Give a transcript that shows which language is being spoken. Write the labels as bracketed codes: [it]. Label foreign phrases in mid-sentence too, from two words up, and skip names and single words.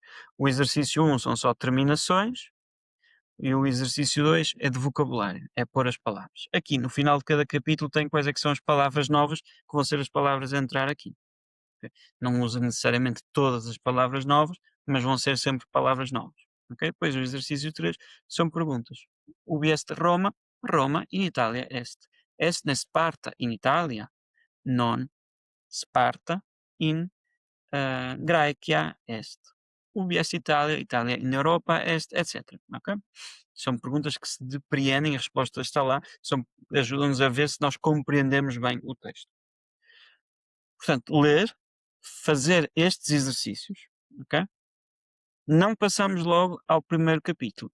[pt] O exercício 1 são só terminações e o exercício 2 é de vocabulário, é pôr as palavras. Aqui, no final de cada capítulo, tem quais é que são as palavras novas, que vão ser as palavras a entrar aqui. Okay? Não usa necessariamente todas as palavras novas, mas vão ser sempre palavras novas. Okay? Depois o exercício 3 são perguntas. [la] Ubi est Roma? Roma in Italia est. Est ne Sparta in Italia? Non Sparta in Graecia est. Ubi est Itália? Itália in Europa est, [pt] etc. Okay? São perguntas que se depreendem, a resposta está lá, ajudam-nos a ver se nós compreendemos bem o texto. Portanto, ler, fazer estes exercícios, ok? Não passamos logo ao primeiro capítulo.